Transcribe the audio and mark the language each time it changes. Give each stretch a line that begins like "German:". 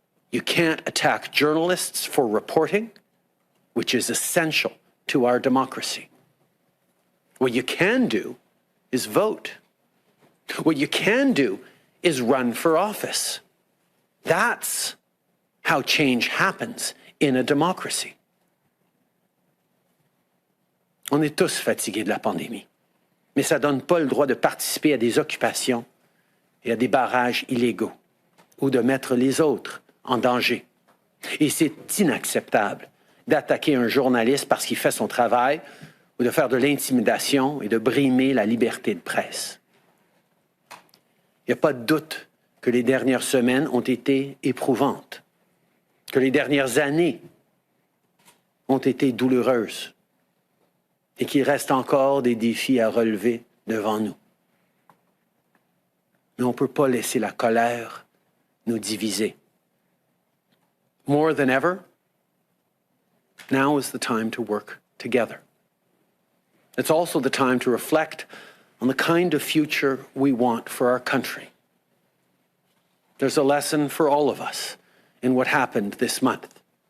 English: You can't attack journalists for reporting, which is essential to our democracy. What you can do is vote. What you can do is run for office. That's how change happens in a democracy.
French: On est tous fatigués de la pandémie, mais ça ne donne pas le droit de participer à des occupations et à des barrages illégaux ou de mettre les autres en danger. Et c'est inacceptable d'attaquer un journaliste parce qu'il fait son travail ou de faire de l'intimidation et de brimer la liberté de presse. Il n'y a pas de doute que les dernières semaines ont été éprouvantes, que les dernières années ont été douloureuses et qu'il reste encore des défis à relever devant nous. Mais on ne peut pas laisser la colère nous diviser.
English: More than ever, now is the time to work together. It's also the time to reflect on the kind of future we want for our country. There's a lesson for all of us in what happened this month.